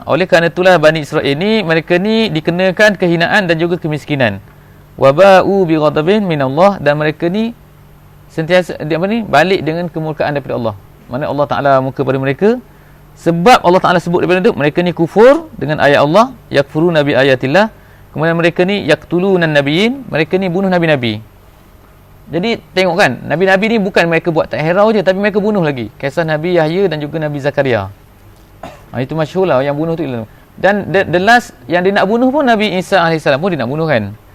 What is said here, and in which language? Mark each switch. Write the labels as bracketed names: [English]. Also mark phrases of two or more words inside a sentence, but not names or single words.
[Malay] Oleh kerana itulah Bani Israel ni, mereka ni dikenakan kehinaan dan juga kemiskinan. [Arabic] وباءوا بغضب من الله, [Malay] dan mereka ni sentiasa balik dengan kemurkaan daripada Allah. Mana Allah Taala murka pada mereka sebab Allah Taala sebut daripada itu, mereka ni kufur dengan ayat Allah, [Arabic] يكفرون بآيات الله. [Malay] Kemudian mereka ni [Arabic] يقتلون النبيين, [Malay] mereka ni bunuh nabi-nabi. Jadi tengok kan, nabi-nabi ni bukan mereka buat tak herau je, tapi mereka bunuh lagi. Kisah Nabi Yahya dan juga Nabi Zakaria. Itu masyhur lah yang bunuh tu. Dan [English] the last [Malay] yang dia nak bunuh pun Nabi Isa AS pun dia nak bunuh kan.